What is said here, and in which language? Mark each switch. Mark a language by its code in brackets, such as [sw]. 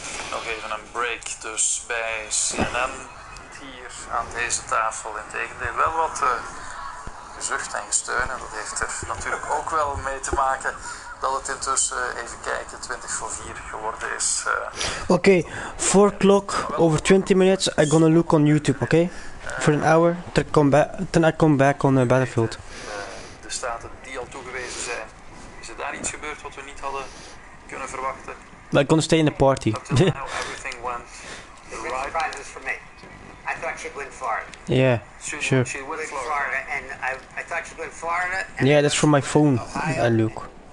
[nl] Nog even een break dus bij CNN, hier aan deze tafel. Integendeel wel wat gezucht en gesteun. En dat heeft er natuurlijk ook wel mee te maken dat het intussen, even kijken, 20 voor 4 geworden is. [en] Okay, 4 o'clock, over 20 minutes, I'm gonna look on YouTube, okay? For an hour, then I come back on Battlefield. [nl] De staten die al toegewezen zijn. Is er daar iets gebeurd wat we niet hadden kunnen verwachten? [en] I'm gonna stay in the party. Up till now, everything went right. Surprises for me. I thought she'd win Florida. Yeah, sure. She'd win Florida, and I thought she'd win Florida. And Yeah, that's from my phone, Luke.